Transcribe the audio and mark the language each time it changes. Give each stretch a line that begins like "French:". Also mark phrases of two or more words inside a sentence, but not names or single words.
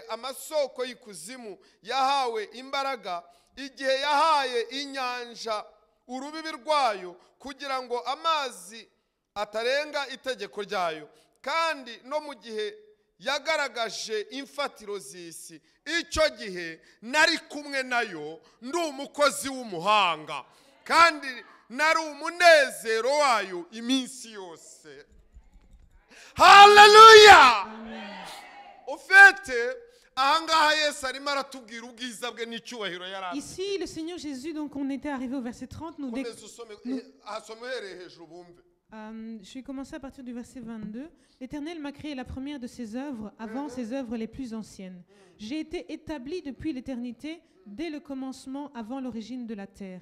Kinyarwanda: amasoko y'ikuzimu yahawe imbaraga, igihe yahaye inyanja urubibi rwayo kugira ngo amazi atarenga itegeko ryayo, kandi no mu gihe yagaragaje imfatiro z'isi, icyo gihe nari kumwe nayo ndi umukozi w'umuhanga, kandi nari umunezero wayo iminsi yose. Haleluya! Ufite ahangaha Yesu arimo aratubwira ubwiza bwe n'icyubahiro yari afite.
French: Ici, le Seigneur Jésus, donc on était arrivé au verset 30. Je vais commencer à partir du verset 22. L'Éternel m'a créé la première de ses œuvres avant ses œuvres les plus anciennes. J'ai été établi depuis l'éternité, dès le commencement, avant l'origine de la terre.